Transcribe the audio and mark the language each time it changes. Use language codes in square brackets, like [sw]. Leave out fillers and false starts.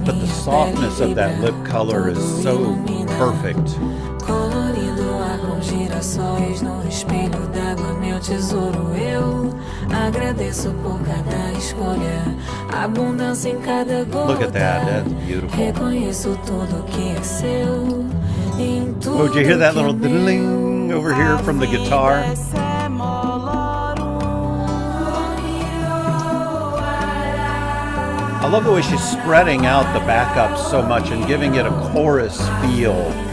[en] But the softness of that lip color is so perfect. [pt] Colorido ar com girassóis no espelho d'água, meu tesouro. Eu agradeço por cada escolha, abundância em cada gota. [en] Look at that, that's beautiful. [pt] Reconheço tudo que é seu. [en] Oh, did you hear that little ding over here from the guitar? I love the way she's spreading out the backup so much and giving it a chorus feel.